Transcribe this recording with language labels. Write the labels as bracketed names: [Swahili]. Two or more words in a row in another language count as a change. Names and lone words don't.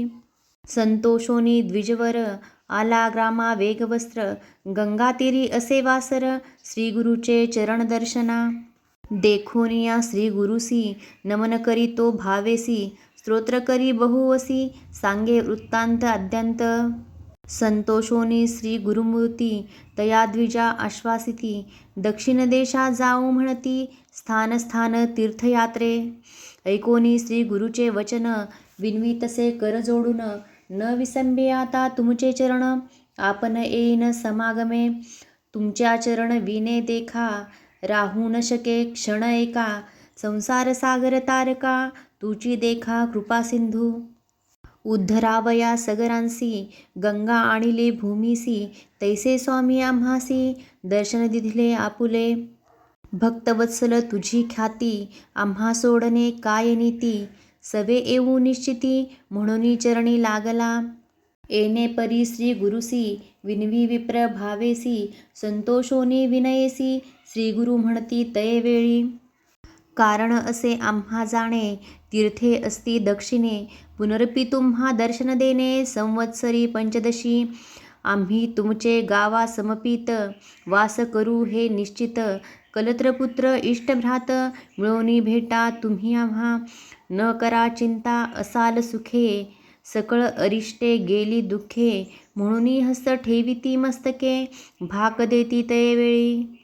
[Marathi] संतोषोनी द्विजवर, आला ग्रामा वेगवस्त्र. गंगातीरी असे वासर, श्री गुरुचे चरण दर्शना. देखोनिया श्री गुरुसी नमन करी तो भावेसी स्तोत्र करी बहुवसी सांगे वृत्तांत आद्यंत संतोषोनी श्री गुरुमूर्ती तया द्विजा आश्वासिती दक्षिण देशा जाऊ म्हणती स्थान स्थान तीर्थयात्रे ऐकोनी श्री गुरुचे वचन विनवी तसे कर जोडून न विसंबे आता तुमचे चरण आपण येईन समागमे तुमच्या चरण विने देखा राहू न शके क्षण एका संसार सागर तारका तुची देखा कृपा सिंधू उद्धरावया सगरांसी गंगा आणिले भूमीसी तैसे स्वामी आम्हासी दर्शन दिले आपुले भक्तवत्सल तुझी ख्याती आम्हा सोडणे काय नीती सवे येऊ निश्चिती म्हणून चरणी लागला येणे परी श्री गुरुसी विनवी विप्र भावेसी संतोषोनी विनयेसी श्री गुरु म्हणती तये वेळी कारण असे आम्हा जाणे तीर्थे असती दक्षिणे पुनरपी तुम्हा दर्शन देणे संवत्सरी पंचदशी आम्ही तुमचे गावा समपित वास करू हे निश्चित कलत्रपुत्र इष्टभ्रात मिळवणी भेटा तुम्ही आम्हा न करा चिंता असाल सुखे सकळ अरिष्टे गेली दुःखे म्हणून हस्त ठेविती मस्तके भाक देती तयवेळी